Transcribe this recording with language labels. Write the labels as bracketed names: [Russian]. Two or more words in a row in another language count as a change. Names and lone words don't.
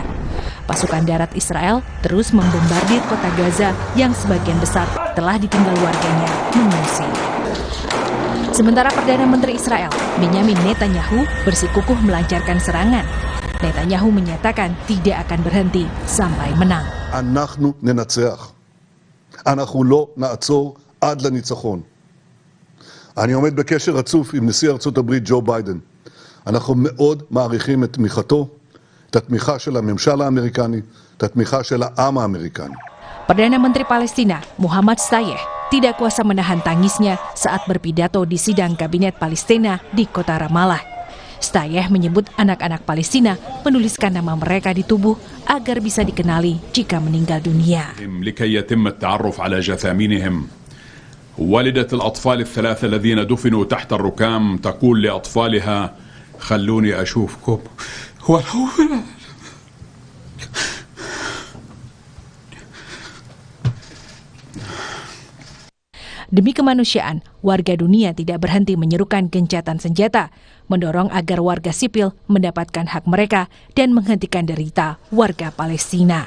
[Indonesian] Pasukan darat Israel terus membombardir kota Gaza yang sebagian besar telah ditinggal warganya mengungsi. Sementara Perdana Menteri Israel, Benjamin Netanyahu, bersikukuh melancarkan serangan. Netanyahu menyatakan tidak akan berhenti sampai menang. [Hebrew] אנחנו ננצח. אנחנו לא נעצור עד לניצחון. אני עומד בקשר רצוף עם נשיא ארצות הברית ג'ו ביידן. אנחנו מאוד מעריכים את תמיכתו, את התמיכה של הממשל האמריקני, את התמיכה של העם האמריקני. [Indonesian] Perdana Menteri Palestina, Muhammad Shtayyeh, tidak kuasa menahan tangisnya saat berpidato di sidang kabinet Palestina di kota Ramallah. Shtayyeh menyebut anak-anak Palestina menuliskan nama mereka di tubuh agar bisa dikenali jika meninggal dunia. [Arabic] لكي يتم التعرف على جثامينهم. والدة الأطفال الثلاثة الذين دفنوا تحت الركام تقول لأطفالها خلوني أشوفكم. [Indonesian] Demi kemanusiaan, warga dunia tidak berhenti menyerukan gencatan senjata, mendorong agar warga sipil mendapatkan hak mereka dan menghentikan derita warga Palestina.